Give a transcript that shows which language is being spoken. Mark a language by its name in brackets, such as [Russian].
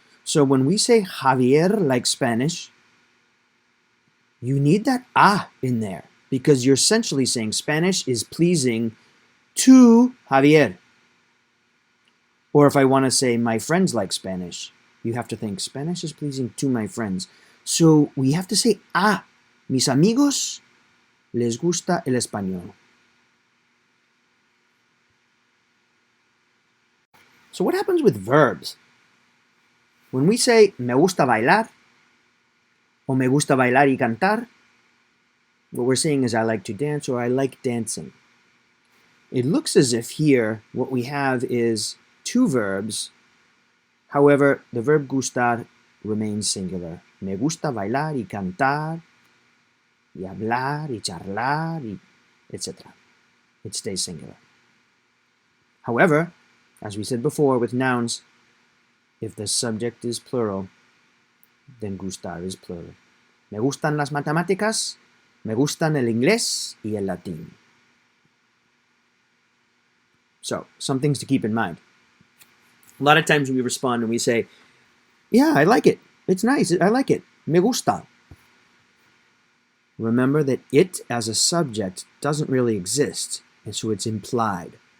[English] So when we say Javier likes Spanish, you need that a in there because you're essentially saying Spanish is pleasing to Javier. Or if I want to say my friends like Spanish, you have to think Spanish is pleasing to my friends. So we have to say a. [Spanish] Mis amigos les gusta el español. [English] So what happens with verbs? When we say [Spanish] me gusta bailar, [English] or [Spanish] me gusta bailar y cantar, [English] what we're saying is I like to dance or I like dancing. It looks as if here what we have is two verbs. However, the verb gustar remains singular. [Spanish] Me gusta bailar y cantar, y hablar, y charlar, y etc. [English] It stays singular. However, as we said before with nouns, if the subject is plural, then gustar is plural. [Spanish] Me gustan las matemáticas, me gustan el inglés y el latín. [English] So, some things to keep in mind. A lot of times we respond and we say, yeah, I like it. It's nice. I like it. [Spanish] Me gusta. [English] Remember that it as a subject doesn't really exist, and so it's implied.